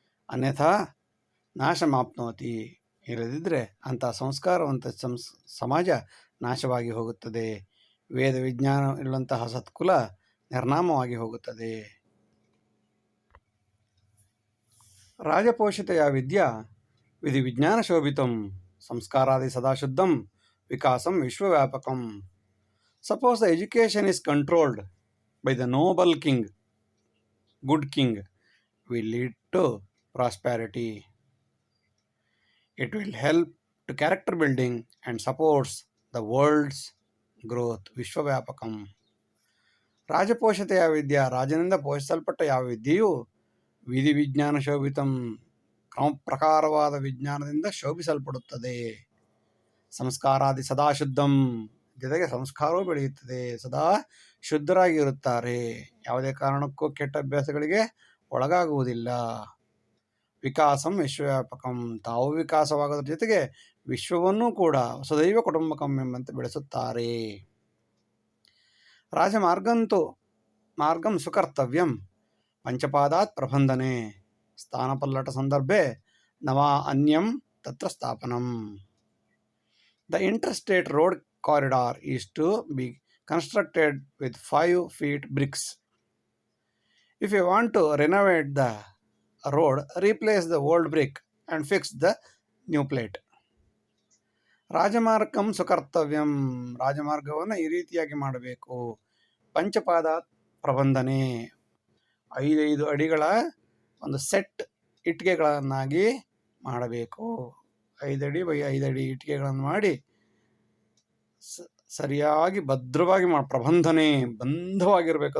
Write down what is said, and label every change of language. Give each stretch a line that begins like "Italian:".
Kannada: ಅನ್ಯಥಾ ನಾಶಮಾಪ್ನೋತಿ, ಇಲ್ಲದಿದ್ದರೆ ಅಂಥ ಸಂಸ್ಕಾರವಂತ ಸಮಾಜ ನಾಶವಾಗಿ ಹೋಗುತ್ತದೆ. ವೇದ ವಿಜ್ಞಾನ ಇರುವಂತಹ ಸತ್ಕುಲ ನಿರ್ನಾಮವಾಗಿ ಹೋಗುತ್ತದೆ.
Sanskrit: ರಾಜಪೋಷಿತೆಯ ವಿದ್ಯಾ ವಿಧಿ ವಿಜ್ಞಾನ ಶೋಭಿತಂ ಸಂಸ್ಕಾರಾದಿ ಸದಾಶುದ್ಧಂ ವಿಕಾಸಂ ವಿಶ್ವವ್ಯಾಪಕಂ.
English: Suppose the education is controlled by the noble king, good king, will lead to prosperity. It will help to character building and supports the world's growth.
Sanskrit: ವಿಶ್ವವ್ಯಾಪಕಂ.
Kannada: ರಾಜಪೋಷತೆಯ ವಿದ್ಯಾ, ರಾಜನಿಂದ ಪೋಷಿಸಲ್ಪಟ್ಟ ಯಾವ ವಿದ್ಯೆಯು ವಿಧಿ ವಿಜ್ಞಾನ ಶೋಭಿತಂ, ಕ್ರಮ ಪ್ರಕಾರವಾದ ವಿಜ್ಞಾನದಿಂದ ಶೋಭಿಸಲ್ಪಡುತ್ತದೆ. ಸಂಸ್ಕಾರಾದಿ ಸದಾಶುದ್ಧಂ, ಜೊತೆಗೆ ಸಂಸ್ಕಾರವೂ ಬೆಳೆಯುತ್ತದೆ. ಸದಾ ಶುದ್ಧರಾಗಿರುತ್ತಾರೆ, ಯಾವುದೇ ಕಾರಣಕ್ಕೂ ಕೆಟ್ಟ ಅಭ್ಯಾಸಗಳಿಗೆ ಒಳಗಾಗುವುದಿಲ್ಲ. ವಿಕಾಸಂ ವಿಶ್ವವ್ಯಾಪಕಂ, ತಾವು ವಿಕಾಸವಾಗೋದ್ರ ಜೊತೆಗೆ ವಿಶ್ವವನ್ನೂ ಕೂಡ ವಸುದೈವ ಕುಟುಂಬಕಂ ಎಂಬಂತೆ ಬೆಳೆಸುತ್ತಾರೆ.
Sanskrit: ರಾಜಮಾರ್ಗಂತೂ ಮಾರ್ಗಂ ಸುಕರ್ತವ್ಯಂ ಪಂಚಪಾದಾತ್ ಪ್ರಬಂಧನೆ. ಸ್ಥಾನಪಲ್ಲಟ ಸಂದರ್ಭೆ ನವಾ ಅನ್ಯಂ ತತ್ರ ಸ್ಥಾಪನಂ.
English: The interstate road corridor is to be constructed with 5 feet bricks. If you want to renovate the road, replace the old brick and fix the new plate.
Kannada: ರಾಜಮಾರ್ಗಂ ಸುಕರ್ತವ್ಯಂ, ರಾಜಮಾರ್ಗವನ್ನು ಈ ರೀತಿಯಾಗಿ ಮಾಡಬೇಕು. ಪಂಚಪಾದ ಪ್ರಬಂಧನೆ, 5 ಅಡಿಗಳ ಒಂದು ಸೆಟ್ ಇಟ್ಟಿಗೆಗಳನ್ನಾಗಿ ಮಾಡಬೇಕು. 5 ಅಡಿ ಬೈ 5 ಅಡಿ ಇಟ್ಟಿಗೆಗಳನ್ನು ಮಾಡಿ ಸರಿಯಾಗಿ ಭದ್ರವಾಗಿ ಪ್ರಬಂಧನೆ, ಬಂಧವಾಗಿರ್ಬೇಕು.